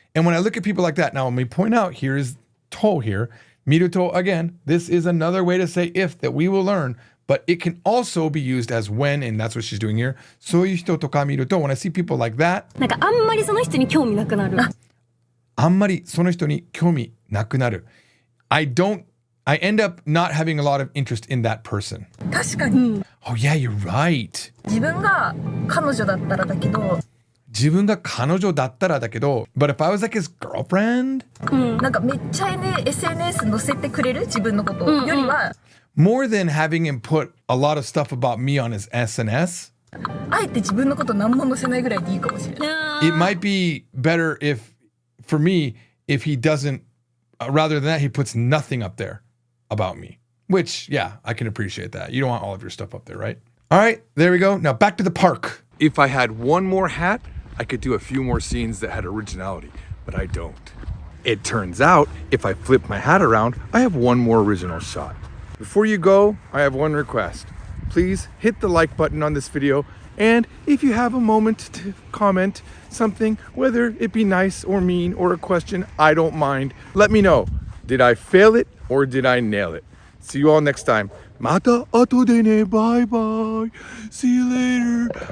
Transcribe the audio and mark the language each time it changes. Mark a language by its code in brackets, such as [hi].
[en] and when I look at people like that, now let me point out, here is to here. 見ると, again, this is another way to say if that we will learn, but it can also be used as when, and that's what she's doing here. [ja] そういう人とか見ると, [en] when I see people like that, [ja] なんかあんまりその人に興味なくなる。あんまりその人に興味なくなる. [en] I end up not having a lot of interest in that person. [ja] 確かに。 [en] Oh yeah, you're right. [ja] 自分が彼女だったらだけど。自分が彼女だったらだけど [en] but if I was like his girlfriend? [ja] なんかめっちゃSNS 載せてくれる自分のことよりは [en] More than having him put a lot of stuff about me on his SNS? [ja] あえて自分のこと何も載せないぐらいでいいかもしれない。 [en] It might be better if, for me, if he doesn't, rather than that, he puts nothing up there about me. Which, yeah, I can appreciate that. You don't want all of your stuff up there, right? All right, there we go. Now back to the park. If I had one more hat, I could do a few more scenes that had originality, but I don't. It turns out, if I flip my hat around, I have one more original shot. Before you go, I have one request. Please hit the like button on this video, and if you have a moment to comment something, whether it be nice or mean or a question, I don't mind. Let me know. Did I fail it or did I nail it? See you all next time. [ja] また後でね。バイバイ。 [en] See you later.